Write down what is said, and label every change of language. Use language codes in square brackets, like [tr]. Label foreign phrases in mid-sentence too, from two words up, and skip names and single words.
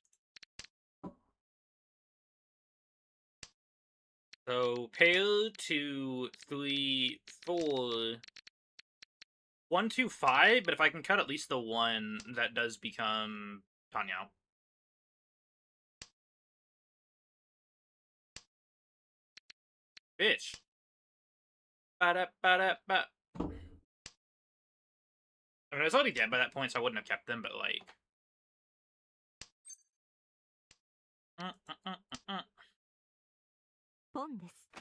[en] So Pale 2, 3, 4, 1, 2, 5. But if I can cut at least the one, that does become Tanyao. Bitch. Ba-da-ba-da-ba. I mean, I was already dead by that point, so I wouldn't have kept them, but like. [ja] Pon です。